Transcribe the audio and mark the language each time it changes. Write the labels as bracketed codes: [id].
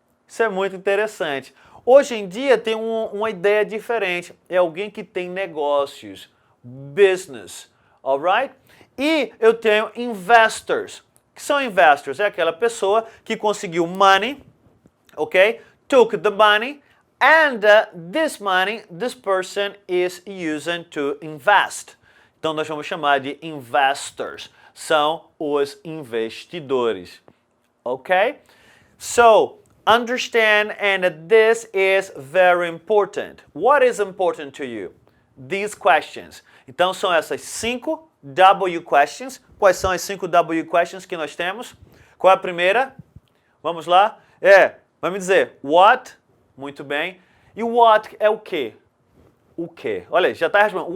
[pt] Isso é muito interessante. Hoje em dia tem uma ideia diferente. É alguém que tem negócios, business, alright? E eu tenho investors. O que são investors? É aquela pessoa que conseguiu money, ok? [en] Took the money and this money, this person is using to invest. [pt] Então nós vamos chamar de investors. São os investidores. Ok? [en] So, understand, and this is very important. What is important to you? These questions. [pt] Então são essas 5 W questions. Quais são as 5 W questions que nós temos? Qual é a primeira? Vamos lá? Vai me dizer, what? Muito bem. E what é o quê? O quê? Olha aí, já está respondendo.